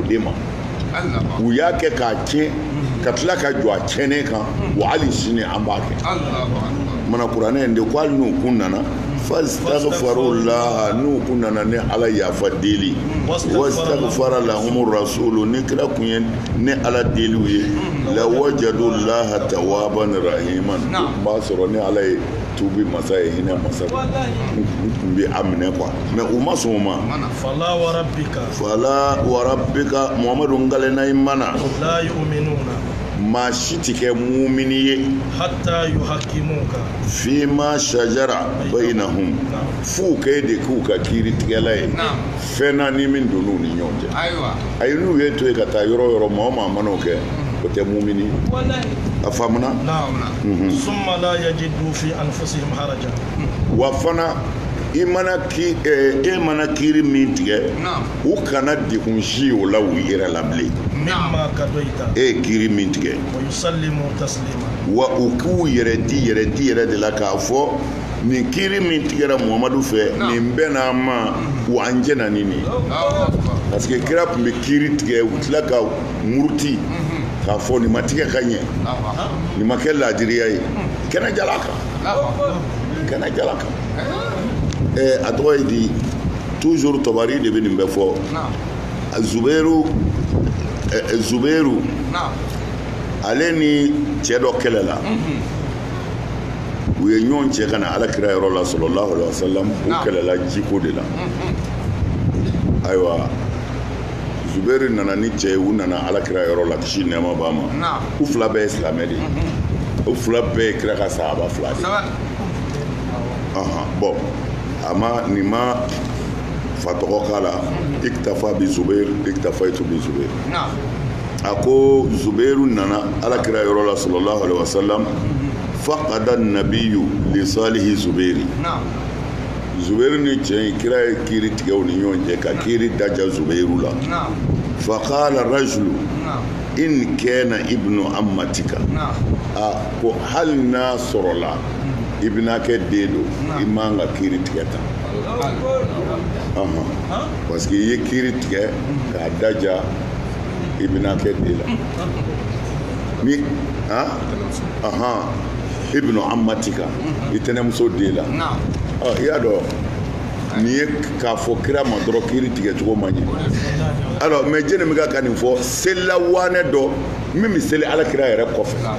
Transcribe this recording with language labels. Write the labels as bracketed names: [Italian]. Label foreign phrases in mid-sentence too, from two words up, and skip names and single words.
[Bambara] de ma u y'a kɛ k'a tiɲɛ ka tila ka jɔ a tiɲɛnen kan wa hali sini an b'a kɛ mana kuranɛ in de ko hali n'u kun nana fastaghfirullah n'u kun nana ni ala yafa deli [Arabic] واستغفر لهم الرسول [Bambara] ni kira kun ye ni ala deliw ye [Arabic] لوجدوا الله توابا رحيما [Bambara] b'a sɔrɔ ni ala ye tuubi masa ye hinɛ masa kun bɛ a minɛ [French] quoi mais [Bambara] u ma sɔn o ma [Arabic] فلا وربك فلا وربك [Bambara] muhamadu ngalena i mana [Arabic] لا يؤمنون [Bambara] maa si tɛ kɛ mumini ye [Arabic] حتى يحكموك فيما شجر بينهم [Bambara] f'u kɛ de k'u ka kiiritigɛla ye fɛn na ni min donn'u ni ɲɔgɔn cɛ ayi n'u ye to yen ka taa yɔrɔ o yɔrɔ maa o maa mana o kɛ o tɛ mumini a faamuna [Arabic] ثم لا يجدوا في أنفسهم حرجا [Bambara] wa fana i mana kiiri min tigɛ u kana degun si o la u yɛrɛ la bilen [Arabic] مما قضيت [Bambara] e ye kiiri min tigɛ [Arabic] ويسلموا تسليما [Bambara] wa u k'u yɛrɛ di yɛrɛ de la k'a fɔ nin kiiri min tigɛra muhamadu fɛ nin bɛɛ n'a ma wa an jɛna ni nin [French] parce que [Bambara] kira tun bɛ kiiri tigɛ u tila ka muruti k'a fɔ nin ma tigɛ ka ɲɛ nin ma kɛ laadiriya ye kɛnɛ jala kan a tɔgɔ ye di toujours tabari de bɛ nin bɛɛ fɔ zubairu ale ni cɛ dɔ kɛlɛ la u ye ɲɔgɔn cɛ ka na alakira yɔrɔ la [Arabic] صلى الله عليه وسلم [Bambara] u kɛlɛla jiko de la ayiwa Zubairu nana ni cɛ ye u nana alakira yɔrɔ la kisi nɛɛma b'a ma u fila bɛɛ ye silamɛ de ye u fila bɛɛ ye kira ka sahaba fila de bon ama nin ma fa tɔgɔ k'a la [Arabic] اكتفى بالزبير اكتفيت بالزبير [Bambara] a ko Zubairu nana alakira yɔrɔ la [Arabic] صلى الله عليه وسلم فقضى النبي لصالح الزبير [Bambara] Zubairu ni cɛ in kira ye kiiri tigɛ u ni ɲɔgɔn cɛ ka kiiri daja Zubairu la [Arabic] فقال رجل إن كان ابن عمتك [Bambara] ko hali n'a sɔrɔla i bɛna kɛ den do i man ka kiiri tigɛ tan [French] parce que [Bambara] i ye kiiri tigɛ k'a daja i bɛna kɛ den la ni [Arabic] ابن عمتك [Bambara] i tɛnɛmuso den la i y'a dɔn nin ye k'a fɔ kira ma dɔrɔn kiiri tigɛ cogo man ɲɛ [French] alors mais [Bambara] jɛnɛ min ka nin fɔ selila waanɛ dɔ min bɛ seli alakira yɛrɛ kɔfɛ